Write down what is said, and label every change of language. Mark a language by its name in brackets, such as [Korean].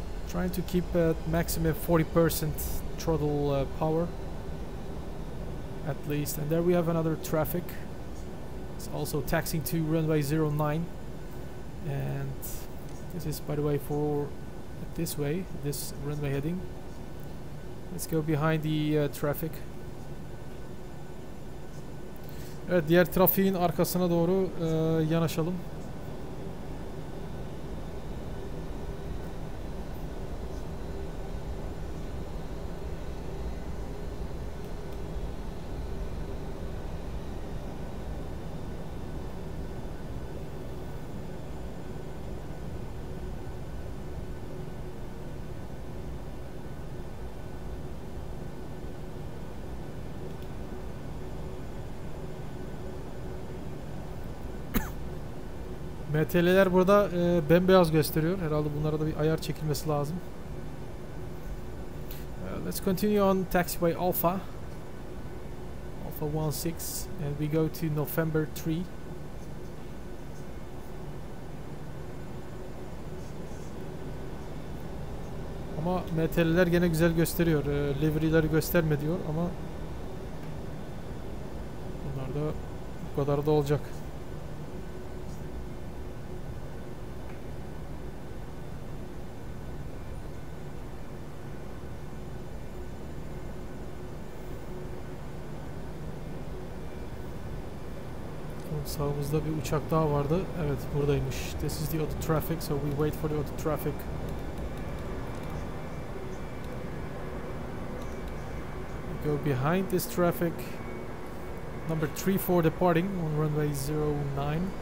[English] Trying to keep at maximum 40% throttle power at least. And there we have another traffic. It's also taxiing to runway 09. And this is, by the way, for this way, this runway heading. Let's go behind the traffic. [Turkish] Evet, diğer trafiğin arkasına doğru yanaşalım. MTL'ler burada bembeyaz gösteriyor. Herhalde bunlara da bir ayar çekilmesi lazım. [English] Let's continue on taxiway Alpha. Alpha 16 and we go to November 3. [Turkish] Ama MTL'ler gene güzel gösteriyor. Livery'leri gösterme diyor ama bunlar da bu kadar da olacak. Sağımızda bir uçak daha vardı. Evet, buradaymış. [English] This is the auto traffic, so we wait for the auto traffic. We go behind this traffic. Number 34 departing on runway 09.